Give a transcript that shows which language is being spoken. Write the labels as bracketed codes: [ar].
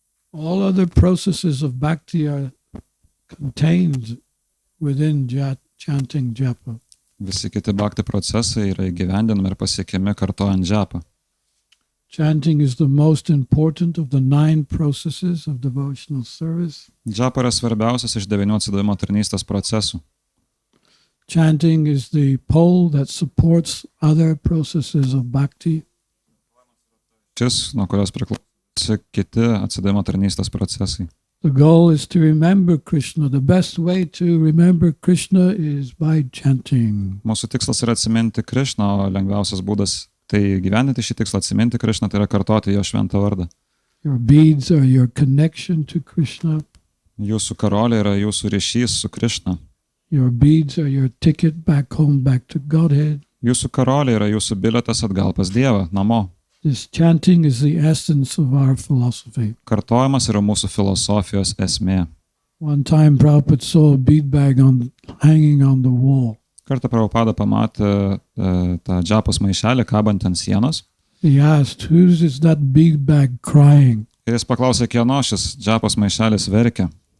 [en] All other processes of bhakti are contained within chanting japa. [lt] Visi kiti bhakti procesai yra įgyvendinami ir pasiekiami kartojant džapą. [en] Chanting is the most important of the 9 processes of devotional service. [lt] Džapa yra svarbiausias iš 9 atsidavimo tarnystės procesų. [en] Chanting is the pole that supports other processes of bhakti. [lt] Šis, nuo kurios priklauso kiti atsidavimo tarnystės procesai. [en] The goal is to remember Krishna. The best way to remember Krishna is by chanting. [lt] Mūsų tikslas yra atsiminti Krishną, o lengviausias būdas tai gyvendinti šį tikslą, atsiminti Krishną, tai yra kartoti jo šventą vardą. [en] Your beads are your connection to Krishna. [lt] Jūsų karoliai yra jūsų ryšys su Krishna. [en] Your beads are your ticket back home, back to Godhead. [lt] Jūsų karoliai yra jūsų bilietas atgal pas Dievą, namo. [en] This chanting is the essence of our philosophy. [lt] Kartojimas yra mūsų filosofijos esmė. [en] One time Prabhupada saw a bead bag hanging on the wall. [lt] Kartą Prabhupada pamatė tą džapos maišelį kabant ant sienos. [en] He asked, whose is that bead bag crying? [lt] Ir jis paklausė, kieno šis džapos maišelis verkia.